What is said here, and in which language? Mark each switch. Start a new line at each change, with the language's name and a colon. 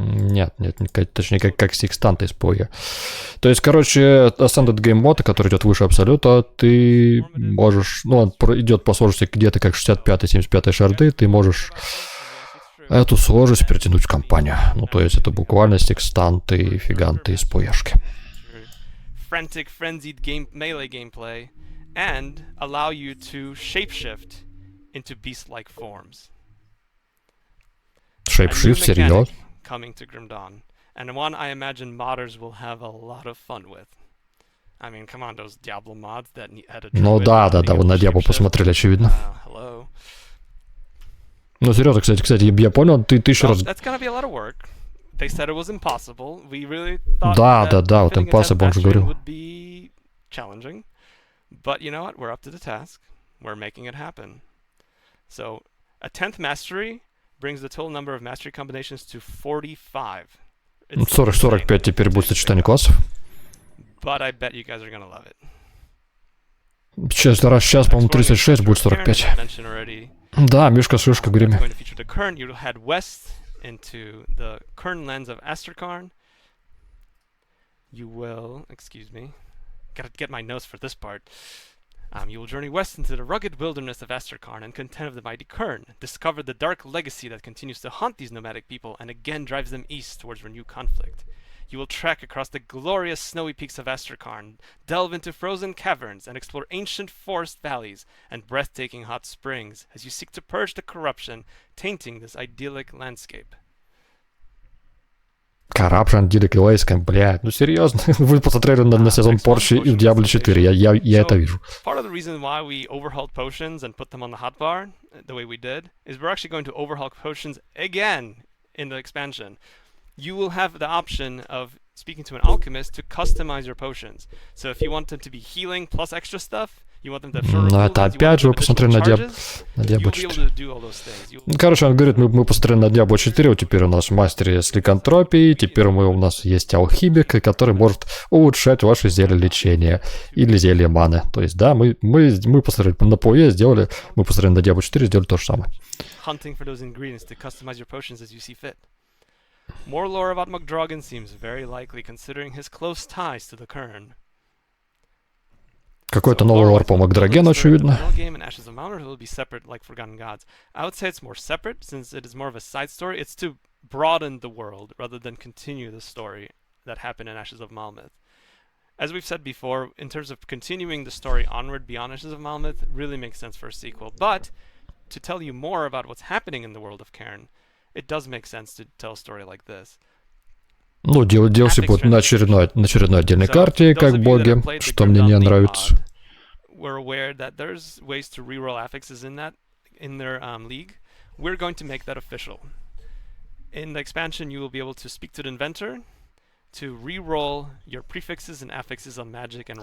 Russian: Нет, точнее как секстант из PoE. То есть, короче, Ascended Game Mode, который идет выше Абсолюта, ты можешь... Ну, он идет по сложности где-то как 65-75 шарды, ты можешь эту сложность перетянуть в кампанию. Ну, то есть, это буквально секстанты, фиганты из PoE-шки.
English: Frantic, frenzied melee gameplay. And allow you to shapeshift into beast-like forms.
Russian: Shapeshift, серьезно?
English: Coming to Grim Dawn, and one I imagine modders will have a lot of fun with. I mean, come on, those Diablo mods that had a...
Russian: Ну да, вы на Diablo посмотрели, очевидно.
English: Hello.
Russian: Ну серьезно, кстати, я понял, ты еще раз...
English: That's gonna be a lot of work. They said it was impossible. We really thought
Russian: да, вот impossible, он же говорил.
English: Would be challenging. But you know what? We're up to the task. We're making it happen. So, a 10th mastery brings the total number of mastery combinations to 45.
Russian: 45 теперь будет сочетание классов.
English: But I bet you guys are gonna love it.
Russian: Сейчас, по-моему, 36 будет 45. Да, Мишка-шишка, греми.
English: You'll head west into the Kern lands of Asterkarn. You will, excuse me, gotta get my notes for this part. You will journey west into the rugged wilderness of Asterkarn and contend with the mighty Kern. Discover the dark legacy that continues to haunt these nomadic people and again drives them east towards renewed conflict. You will trek across the glorious snowy peaks of Asterkarn, delve into frozen caverns, and explore ancient forest valleys and breathtaking hot springs as you seek to purge the corruption tainting this idyllic landscape. Corruption, idyllic landscape,
Russian: блядь, ну серьезно? Вы посмотрели на сезон Порчи и в Diablo 4, я это вижу.
English: Part of the reason why we overhauled potions and put them on the hotbar the way we did is we're actually going to overhaul potions again in the expansion. You will have the option of speaking to an alchemist to customize your potions. So if you want them to be healing plus extra stuff, you want them to have shorter
Russian: cooldowns, это опять же вы посмотрели на Diablo 4. Короче, он говорит, мы посмотрели на Diablo 4, вот теперь у нас в мастере есть ликантропии, теперь у нас есть алхимик, который может улучшать ваши зелья лечения или зелья маны. То есть, да, мы посмотрели на PoE, сделали, мы посмотрели на Diablo 4, сделали то же самое.
English: Hunting for those ingredients to customize your potions as you see fit. More lore about Mugdragon seems very likely, considering his close ties to the Kern.
Russian: Какой-то новый лор по Макдрагену, очевидно.
English: Will be separate like Forgotten Gods. I would say it's more separate, since it is more of a side story. It's to broaden the world, rather than continue the story that happened in Ashes of Malmeth. As we've said before, in terms of continuing the story onward beyond Ashes of Malmeth, really makes sense for a sequel. But, to tell you more about what's happening in the world of Cairn, it does make sense to tell a story like this.
Russian: Ну, DLC будет на очередной отдельной карте, как боги, что мне не нравится.
English: We're aware that there's ways to reroll affixes in their league. We're going to make that official. In the expansion, you will be able to speak to the inventor to reroll your prefixes and affixes on magic and